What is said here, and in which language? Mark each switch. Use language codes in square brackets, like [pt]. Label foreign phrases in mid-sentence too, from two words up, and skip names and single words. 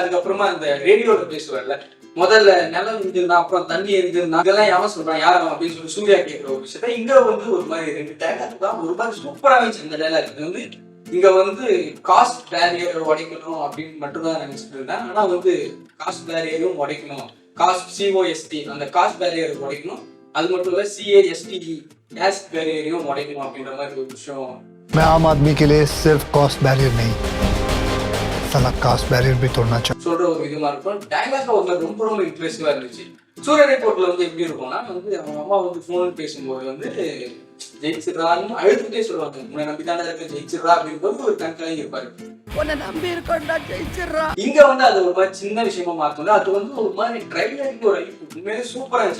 [ta] அதுக்கப்புறமா அந்த ரேடியோல பேசுவார்ல, முதல்ல நிலம் இருந்திருந்தா அப்புறம் தண்ணி இருந்திருந்தா இதெல்லாம் யாரும் சொல்றான் யாரும் அப்படின்னு சொல்லி சூர்யா கேட்கிற ஒரு விஷயத்த இங்க வந்து ஒரு மாதிரி 2 டைலாக் தான் ஒரு மாதிரி சூப்பரா இருந்துச்சு. இந்த டைலாக் வந்து இங்க வந்து [en] caste barrier [ta] உடைக்கணும் அப்படின்னு மட்டும் தான் நினைச்சிட்டு இருந்தேன். ஆனா வந்து [en] caste barrier [ta] உடைக்கணும், [en] cost COST [ta] அந்த [en] cost barrier [ta] உடைக்கணும், அது மட்டும் இல்ல [en] CAST caste barrier [ta] உடைக்கணும் அப்படின்ற மாதிரி ஒரு விஷயம். [hi] मैं आम आदमी के लिए सिर्फ [en] cost barrier [hi] नहीं, साला [en] caste barrier [hi] भी तोड़ना चाहिए [ta] சொல்ற ஒரு விதமா இருக்கும். டைலாக் ஒரு ரொம்ப ரொம்ப இம்ப்ரெசிவா இருந்துச்சு. சூர்யா ரிப்போர்ட்ல வந்து எப்படி இருக்கும்னா வந்து அவங்க அம்மா வந்து போன் பேசும்போது வந்து ஜெயிச்சிடறான்னு அழுதுட்டே சொல்லுவாங்க, உன்னை நம்பிதானே இருக்க ஜெயிச்சிடறா அப்படின்னு ஒரு கண்கலங்கி இருப்பாரு. இங்க வந்து அது ஒரு மாதிரி சின்ன விஷயமா மாத்தோம்ல, அது வந்து ஒரு மாதிரி ட்ரைலருக்கு ஒரு உண்மையிலே சூப்பரா இருந்துச்சு.